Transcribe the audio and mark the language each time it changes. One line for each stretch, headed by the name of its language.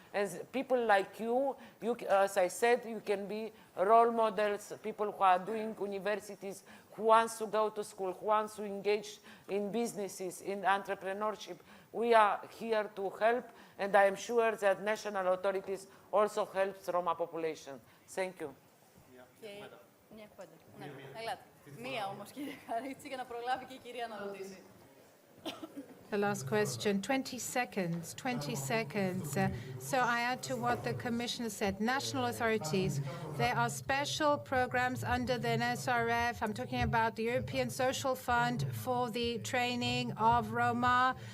English: As people like you, as I said, you can be role models, people who are doing universities, who wants to go to school, who wants to engage in businesses, in entrepreneurship. We are here to help, and I am sure that national authorities also help the Roma population. Thank you.
Greek: Μια κουβέντα. Ναι, ελάτε. Μία όμως, κύριε Χαρίτση, για να προλάβει και η κυρία να ρωτήσει.
English: The last question, 20 seconds, 20 seconds. So I add to what the Commissioner said. National authorities, there are special programs under the NSRF. I'm talking about the European Social Fund for the training of Roma.